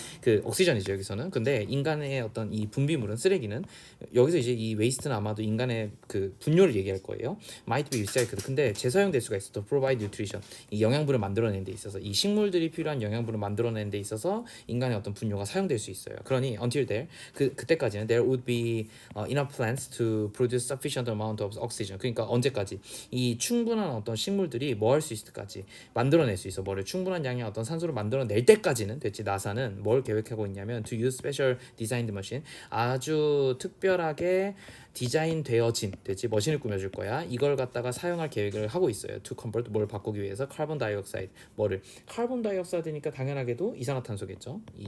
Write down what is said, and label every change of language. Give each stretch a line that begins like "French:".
Korean: 그 옥시전이죠 여기서는. 근데 인간의 어떤 이 분비물은 쓰레기는 여기서 이제 이 웨이스트는 아마도 인간의 그 분뇨를 얘기할 거예요.
English: Might be recycled.
Korean: 근데 재사용될 수가 있어.
English: To provide nutrition.
Korean: 이 영양분을 만들어내는 데 있어서 이 식물들이 필요한 영양분을 만들어내는 데 있어서 인간의 어떤 분뇨가 사용될 수 있어요. 그러니
English: until there
Korean: 그때까지는
English: there would be enough plants to produce sufficient amount of oxygen.
Korean: 그러니까 언제까지 이 충분한 어떤 식물들이 뭐 할 수 있을 때까지 만들어낼 수 있어. 뭐를 충분한 양의 어떤 산소를 만들어낼 때까지는 됐지. 나사는 뭘 계획하고 있냐면
English: to use special designed machine.
Korean: 아주 특별하게 디자인되어진 됐지 머신을 꾸며줄 거야. 이걸 갖다가 사용할 계획을 하고 있어요.
English: To convert
Korean: 뭘 바꾸기 위해서 카본 다이옥사이드 뭐를 카본 다이옥사이드니까 당연하게도 이산화탄소겠죠.